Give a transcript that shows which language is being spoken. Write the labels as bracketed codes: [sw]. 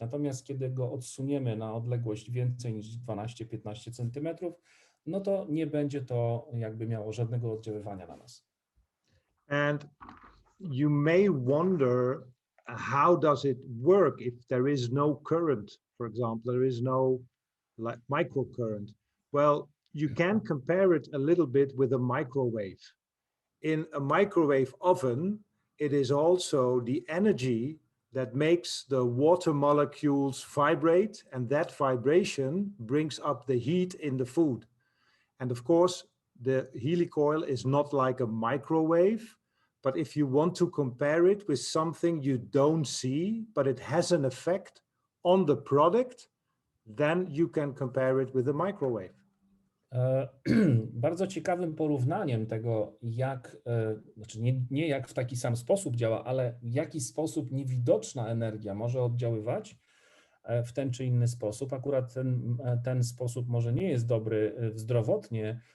[pl] Natomiast kiedy go odsuniemy na odległość więcej niż 12-15 centymetrów, no to nie będzie to jakby miało żadnego oddziaływania na nas. [en] And you may wonder, how does it work if there is no current? For example, there is no microcurrent. Well, you can compare it a little bit with a microwave. in a microwave oven, it is also the energy that makes the water molecules vibrate, and that vibration brings up the heat in the food. And of course, the Healy coil is not like a microwave, but if you want to compare it with something you don't see, but it has an effect on the product, then you can compare it with a microwave. [pl] Bardzo ciekawym porównaniem tego, jak, znaczy nie jak w taki sam sposób działa, ale w jaki sposób niewidoczna energia może oddziaływać w ten czy inny sposób. Akurat ten sposób może nie jest dobry zdrowotnie.